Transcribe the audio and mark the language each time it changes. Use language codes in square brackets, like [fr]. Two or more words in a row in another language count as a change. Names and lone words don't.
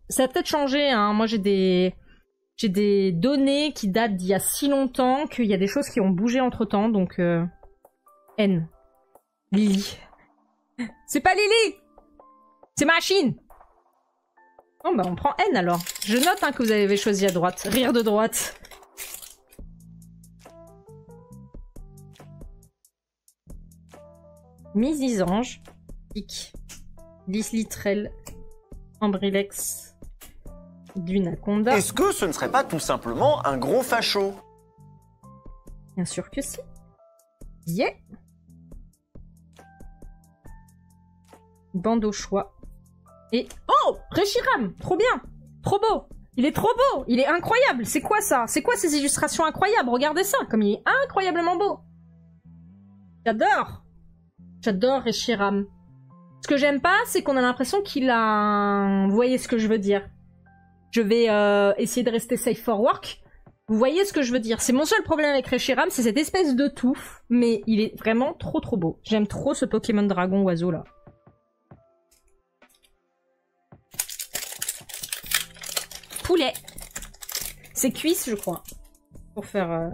[fr] Ça a peut-être changé, hein. Moi, j'ai des données qui datent d'il y a si longtemps qu'il y a des choses qui ont bougé entre-temps, donc... N. Lily. C'est pas Lily! C'est machine! Bon bah on prend N alors. Je note hein, que vous avez choisi à droite. Rire de droite. Misisange. Pic. Lislitrel. Ambrilex. Dunaconda. Est-ce que ce ne serait pas tout simplement un gros facho? Bien sûr que si. Yeah. Bande au choix. Et... Oh! Reshiram! Trop bien! Trop beau! Il est trop beau! Il est incroyable! C'est quoi ça? C'est quoi ces illustrations incroyables? Regardez ça! Comme il est incroyablement beau! J'adore! J'adore Reshiram. Ce que j'aime pas, c'est qu'on a l'impression qu'il a... Vous voyez ce que je veux dire? Je vais essayer de rester [en] safe for work. [fr] Vous voyez ce que je veux dire? C'est mon seul problème avec Reshiram, c'est cette espèce de touffe. Mais il est vraiment trop trop beau. J'aime trop ce Pokémon dragon oiseau là. Poulet. C'est cuisse, je crois. Pour faire...